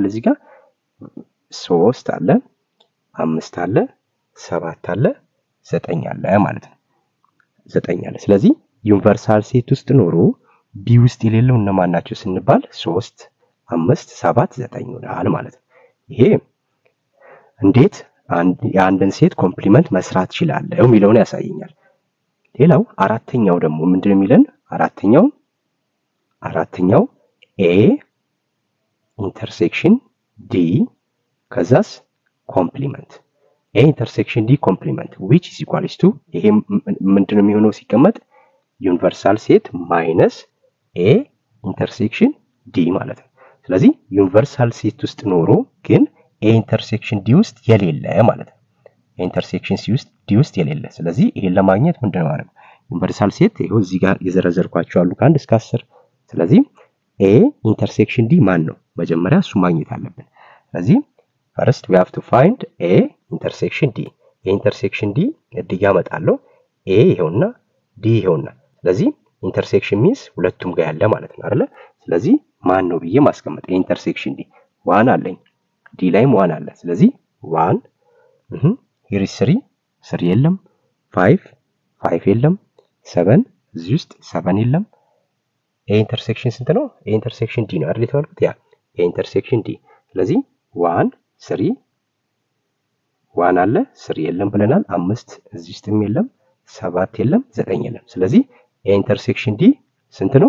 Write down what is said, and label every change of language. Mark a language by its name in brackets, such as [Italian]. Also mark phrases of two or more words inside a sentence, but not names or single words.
[Amharic] እዚህ ጋር 3 አለ 5 አለ 7 አለ 9 አለ ማለት ነው። 9 አለ። ስለዚህ [English] universal set [Amharic] ውስጥ ኖሮ ቢ ውስጥ የሌለው እነማን ናቸው ስንባል 3 5 7 9 ይሆናል ማለት ነው። ይሄ እንዴት የአንድን [English] set complement [Amharic] መስራት ይችላል የሚለውን ያሳየኛል። ሌላው አራተኛው ደግሞ ምንድነው የሚለን? [English] አራተኛው A intersection D ከዛስ complement A intersection D complement which is equals to [Amharic] ይሄ ምንድነው የሚሆነው ሲቀመጥ [English] universal set minus A intersection D [Amharic] ማለት ነው። ስለዚህ [English] universal set [Amharic] ውስጥ ኖሮ ግን [English] A intersection D [Amharic] ውስጥ የሌለ ማለት ነው። [English] A intersection C [Amharic] ውስጥ ዲ ውስጥ የሌለ። ስለዚህ ይሄን ለማግኘት ምንድነው ማለት [English] universal set [Amharic] ይሄው እዚህ ጋር የዘረዘርኳቸው አሉ ከ1 እስከ 10። ስለዚህ [English] A intersection D [Amharic] ማን ነው? መጀመሪያ እሱ ማግኘት አለብን። ስለዚህ [English] first we have to find a intersection d። A intersection D [Amharic] እዚህ ጋር መጣለው ኤ ይሄውና ዲ ይሄውና። ስለዚህ [English] intersection means [Amharic] ሁለቱም ጋር ያለ ማለት ነው አይደለ? ስለዚህ ማን ነው ብዬ ማስቀመጥ [English] A intersection D [Amharic] 1 አለኝ ዲ ላይም 1 አለ። ስለዚህ [English] 1 here is 3 [Amharic] የለም፣ 5 የለም፣ 7 እዚህ ውስጥ 7 የለም። [English] A intersection [Amharic] ስንት ነው? [English] A intersection D [Amharic] ነው አይደል የተባልኩት? ያ [English] A intersection D። [Amharic] ስለዚህ 1 3 1 አለ 3 የለም ብለናል። 5 እዚህ ውስጥም የለም፣ 7 የለም፣ 9 የለም። ስለዚህ [English] A intersection D [Amharic] ስንት ነው?